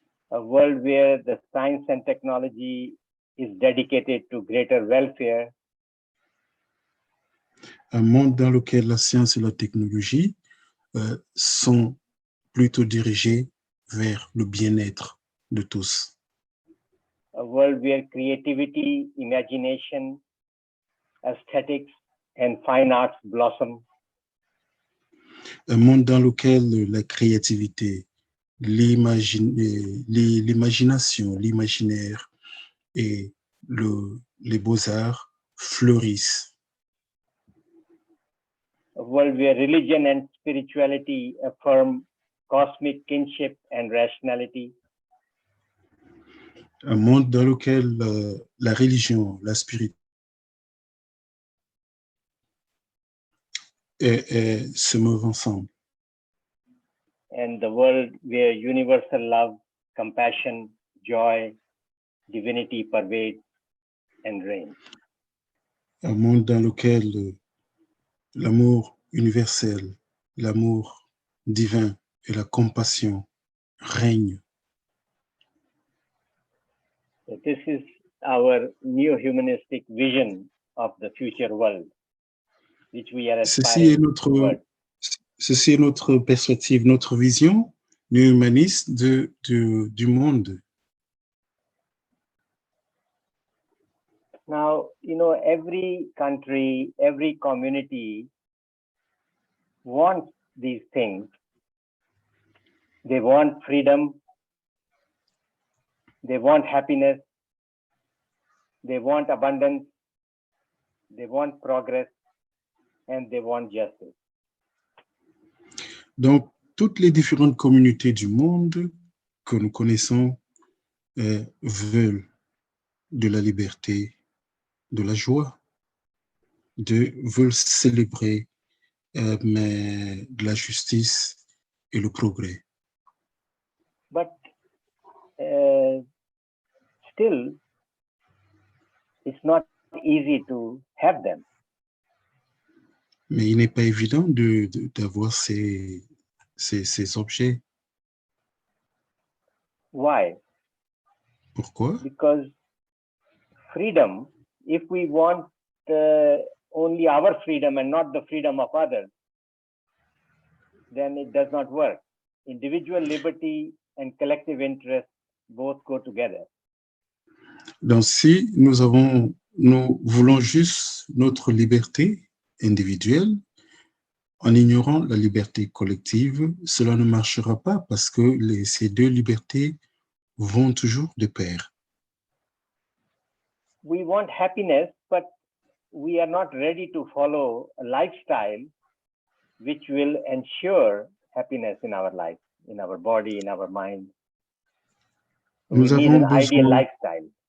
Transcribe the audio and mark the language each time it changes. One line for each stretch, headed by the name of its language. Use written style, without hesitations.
English: A world where the science and technology is dedicated to greater welfare.
French: Un monde dans lequel la science et la technologie sont plutôt dirigées vers le bien-être de tous.
English: A world where creativity, imagination, aesthetics, and fine arts blossom.
French: Un monde dans lequel la créativité, l'imagination, l'imaginaire et les beaux-arts fleurissent.
English: A world where religion and spirituality affirm cosmic kinship and rationality.
French: Un monde dans lequel la religion, la spiritualité se meuvent ensemble.
English: And the world where universal love, compassion, joy, divinity pervades and reigns.
French: Un monde dans lequel l'amour universel, l'amour divin et la compassion règnent.
English: this is our new humanistic vision of the future world, which we are aspiring towards.
French: Ceci est notre perspective, notre vision humaniste du monde.
English: Now, you know, every country, every community wants these things. They want freedom, they want happiness, they want abundance, they want progress, and they want justice.
French: Donc, toutes les différentes communautés du monde que nous connaissons veulent de la liberté, de la joie, veulent célébrer mais de la justice et le progrès.
English: But still, it's not easy to have them.
French: Mais il n'est pas évident d'avoir ces objets.
English: Why?
French: Pourquoi?
English: Because freedom, if we want only our freedom and not the freedom of others, then it does not work. Individual liberty and collective interest both go together.
French: Donc, si nous voulons juste notre liberté individuelle, en ignorant la liberté collective, cela ne marchera pas parce que ces deux libertés vont toujours de pair.
English: We want happiness, but we are not ready to follow a lifestyle which will ensure happiness in our life, in our body, in our mind. We need an ideal lifestyle.